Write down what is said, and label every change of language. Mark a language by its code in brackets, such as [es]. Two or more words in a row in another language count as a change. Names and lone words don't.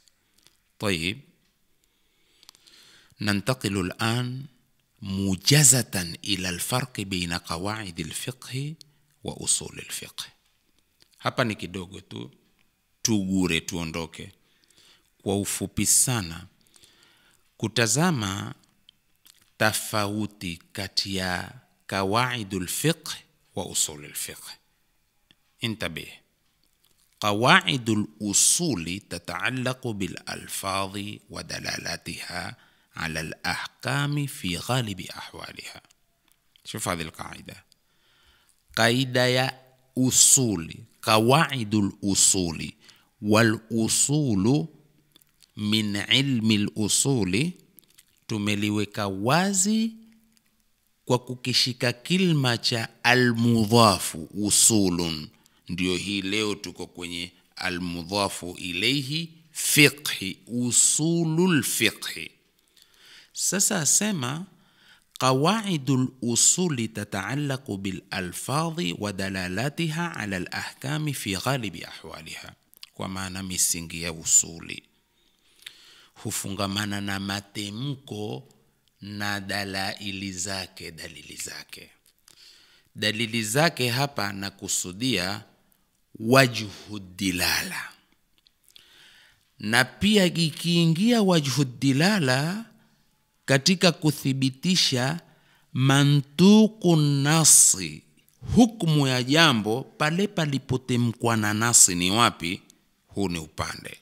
[ar] طيب، ننتقل الآن مجازةً إلى الفرق بين قواعد الفقه وأصول الفقه. [sw] Hapa ni kidogo tu, tugure tuondoke kwa ufupi sana kutazama tofauti kati ya [ar] قواعد الفقه وأصول الفقه. انتبه، قواعد الأصول تتعلق بالألفاظ ودلالاتها على الأحكام في غالب أحوالها. شوف هذه القاعدة، قاعدة يا أصول، قواعد الأصول، والأصول من علم الأصول [sw] tumeliweka wazi kwa kukishika kilma cha [ar] المضاف أصول. [sw] Ndio hii leo tuko kwenye [ar] المضاف إليه فقه، أصول الفقه. [sw] Sasa asema [ar] قواعد الأصول تتعلق بالألفاظ ودلالاتها على الأحكام في غالب أحوالها. [sw] Kwa maana misingi ya usuli hufungamana na matemko na dalili zake. Dalili zake hapa nakusudia [ar] وجه الدلالة, [sw] na pia ikiingia [ar] وجه الدلالة [sw] katika kuthibitisha [ar] منطوق النص, [sw] hukumu ya jambo pale palipotemkwa na nasi ni wapi, huu ni upande.